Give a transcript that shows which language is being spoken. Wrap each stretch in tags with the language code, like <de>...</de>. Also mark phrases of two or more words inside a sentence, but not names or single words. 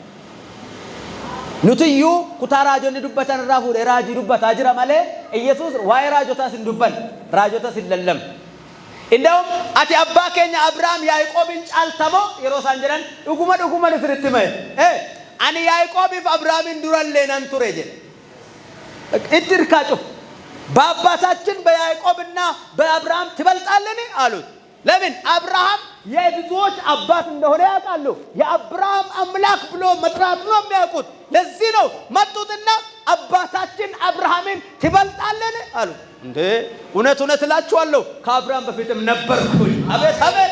<om>nuti iyyuu kutaa raajonni dubbatan irraa fuudhee raajii dubbataa jira malee Yesuus waa'ee raajotaas hin dubban raajotaas hin lallam. Inda'um ati abbaa keenya Abrahaam Yaaqoobiin caaltamoo yeroo isaan jedhan dhuguma isinitti hime ani Yaaqoobiif Abrahaamin durallee nan ture jedhe itti hirkaa cufu</om> <am>በአባታችን በያዕቆብና በአብርሃም ትበልጣለን አሉት። ለምን? አብርሃም የብዙዎች አባት እንደሆነ ያውቃሉ። የአብርሃም አምላክ ብሎ መጥራት ነው የሚያውቁት። ለዚህ ነው መጡትና አባታችን አብርሃምን ትበልጣለን አሉ። እንዴ እውነት እላችኋለሁ ከአብርሃም በፊትም ነበርኩኝ። አቤት አቤት!</am>